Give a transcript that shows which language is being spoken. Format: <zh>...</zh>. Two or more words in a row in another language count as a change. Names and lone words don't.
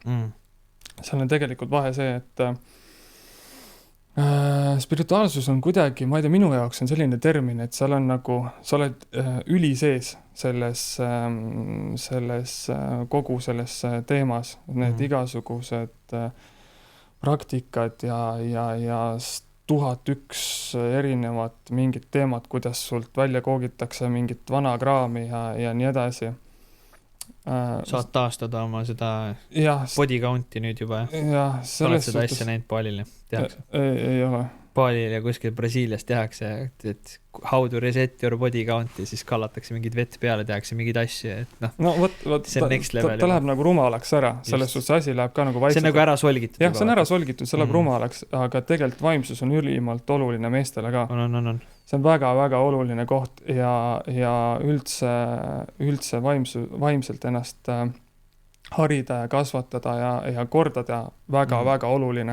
<et>Seal on tegelikult vahe see, et spirituaalsus on kuidagi, ma ei tea, minu jaoks on selline termin, et seal on nagu, sa oled üli sees selles kogu selles teemas, need igasugused praktikad ja 1001 erinevat mingit teemat, kuidas sult välja koogitakse mingit vana kraami ja nii edasi. Saad taastada oma seda</et> <en>body count'i</en> <et>nüüd juba. Ja, oled seda asja näinud Palile? Ei ole. Balil ja kuskil Brasiilias tehakse, et</et> <en>how to reset your body count</en> <et>ja siis kallatakse mingid vett peale, tehakse mingeid asju, et noh. No võt, see on</et> <en>next level.</en> <et>Ta läheb nagu rumalaks ära, selles suhtes asi läheb ka nagu vaikselt. See on nagu ära solgitud. Jah, see on ära solgitud, see läheb rumalaks, aga tegelikult vaimsus on ülimalt oluline meestele ka. On. See on väga-väga oluline koht ja üldse vaimselt ennast harida ja kasvatada ja kordada väga-väga oluline.</et>